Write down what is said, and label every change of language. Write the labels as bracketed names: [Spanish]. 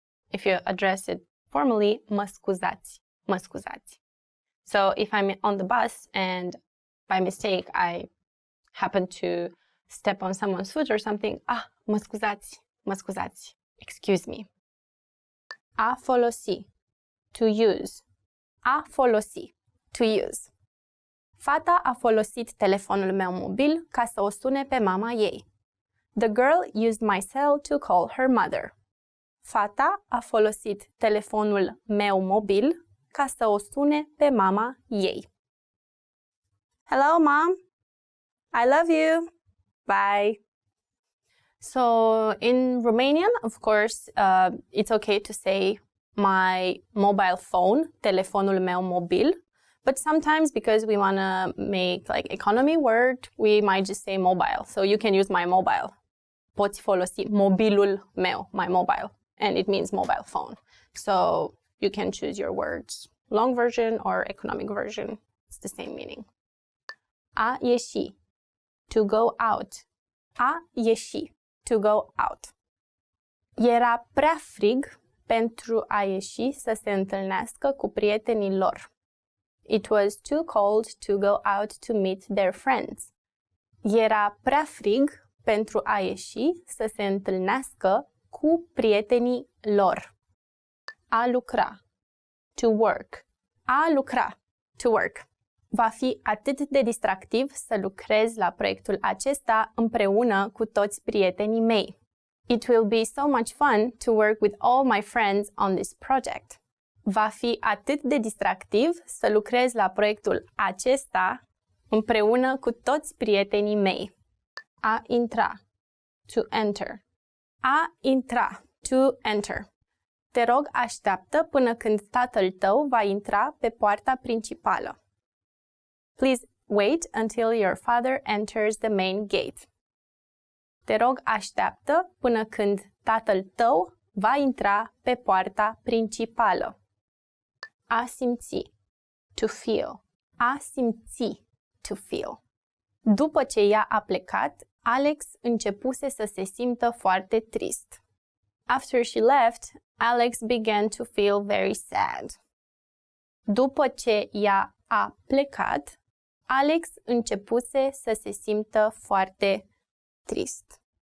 [English] If you address it formally, [Romanian] mă scuzați. Mă scuzați. [English] So if I'm on the bus and by mistake I happen to step on someone's foot or something, [Romanian] mă scuzați. Mă scuzați. [English] Excuse me. [Romanian] A folosi. [English] To use. [Romanian] A folosi. To use. Fata a folosit telefonul meu mobil ca să o sune pe mama ei. [English] The girl used my cell to call her mother. [Romanian] Fata a folosit telefonul meu mobil ca să o sune pe mama ei. [English] Hello, Mom. I love you. Bye. So in Romanian, of course, it's okay to say my mobile phone, [Romanian] telefonul meu mobil. [English] But sometimes because we want to make like economy word, we might just say mobile. So you can use my mobile. [Romanian] Poți folosi mobilul meu, [English] my mobile. And it means mobile phone. So you can choose your words. Long version or economic version. It's the same meaning. [Romanian] A ieși. [English] To go out. A ieși. To go out. [Romanian] Era prea frig pentru a ieși să se întâlnească cu prietenii lor. [English] It was too cold to go out to meet their friends. [Romanian] Era prea frig pentru a ieși să se întâlnească cu prietenii lor. A lucra. [English] To work. [Romanian] A lucra. To work. Va fi atât de distractiv să lucrez la proiectul acesta împreună cu toți prietenii mei. [English] It will be so much fun to work with all my friends on this project. [Romanian] Va fi atât de distractiv să lucrez la proiectul acesta împreună cu toți prietenii mei. A intra. [English] To enter. [Romanian] A intra. To enter. Te rog, așteaptă până când tatăl tău va intra pe poarta principală. [English] Please wait until your father enters the main gate. [Romanian] Te rog, așteaptă până când tatăl tău va intra pe poarta principală. A simți. [English] To feel. [Romanian] A simți. To feel. După ce ea a plecat, Alex începuse să se simtă foarte trist. [English] After she left, Alex began to feel very sad. [Romanian] După ce ea a plecat, Alex începuse să se simtă foarte trist.